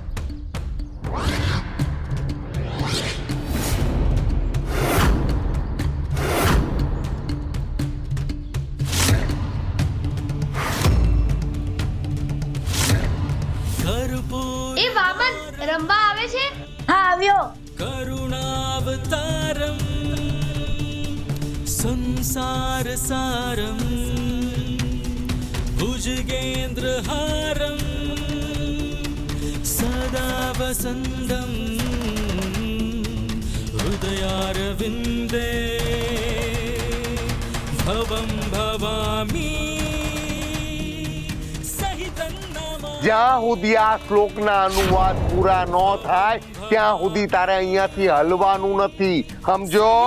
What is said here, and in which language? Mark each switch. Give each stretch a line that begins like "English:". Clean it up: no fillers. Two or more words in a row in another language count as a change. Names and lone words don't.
Gujarati: એ વામન રંબા આવે છે? હા આવ્યો.
Sanskrit: करुणावतारं संसारसारं भुजगेन्द्रहारं सदा वसन्तं हृदयारविन्दे भवं भवामि सहितं नमामि।
Gujarati: જ્યાં સુધી આ શ્લોકના અનુવાદ પૂરા ન થાય ત્યાં સુધી તારે અહીંયાથી હલવાનું નથી, સમજો?